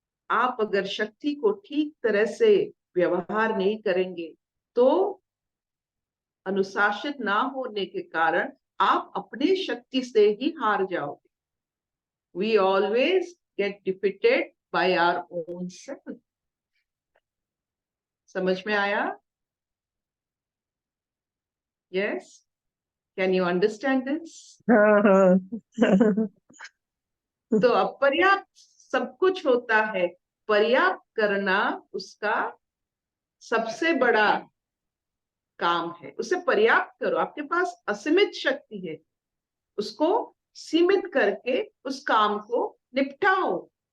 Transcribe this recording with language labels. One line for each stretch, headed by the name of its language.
Hindi: आप अगर शक्ति को ठीक तरह से व्यवहार नहीं करेंगे, तो अनुशासित ना होने के कारण आप अपने शक्ति से ही हार जाओगे।
English: We always get defeated by our own self।
Hindi: समझ में आया?
English: Yes? Can you understand this?
Hindi: तो अपर्याप्त सब कुछ होता है, पर्याप्त करना उसका सबसे बड़ा काम है। उसे पर्याप्त करो। आपके पास असीमित शक्ति है, उसको सीमित करके उस काम को निपटाओ।